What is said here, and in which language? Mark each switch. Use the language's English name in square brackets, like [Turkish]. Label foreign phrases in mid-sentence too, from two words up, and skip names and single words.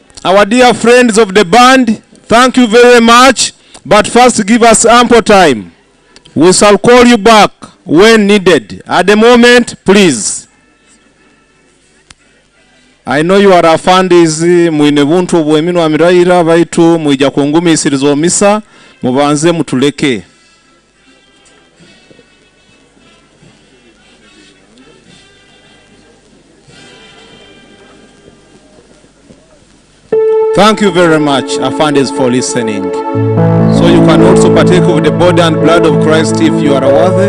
[English] Our dear friends of the band, thank you very much, but first give us ample time. We shall call you back when needed. At the moment, please. I know you are a fandies [Nyoro] mwine buntu bwemino amiraira baitu mwija kungumisiriza misa mubanze mutuleke. [English] Thank you very much, Afandis, for listening. So you can also partake of the body and blood of Christ if you are worthy.